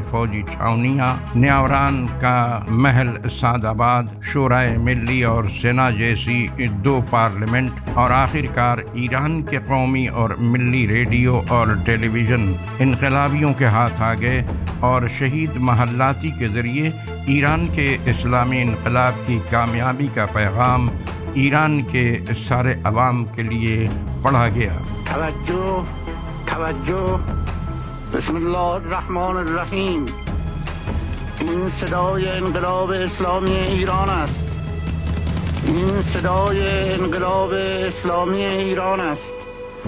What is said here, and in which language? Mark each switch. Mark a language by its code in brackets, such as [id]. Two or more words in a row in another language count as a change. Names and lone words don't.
[ur] فوجی چھاونیاں، نیاوران کا محل سعد آباد، شورائے ملی اور سینا جیسی 2 پارلیمنٹ، اور آخرکار ایران کے قومی اور ملی ریڈیو اور ٹیلی ویژن انقلابیوں کے ہاتھ آ گئے، اور شہید محلاتی کے ذریعے ایران کے اسلامی انقلاب کی کامیابی کا پیغام ایران کے سارے عوام کے لیے پڑھا گیا۔ [fa] توجه توجه، [ar] بسم الله الرحمن الرحیم. [fa] این صدای انقلاب اسلامی ایران است. این صدای انقلاب اسلامی ایران است.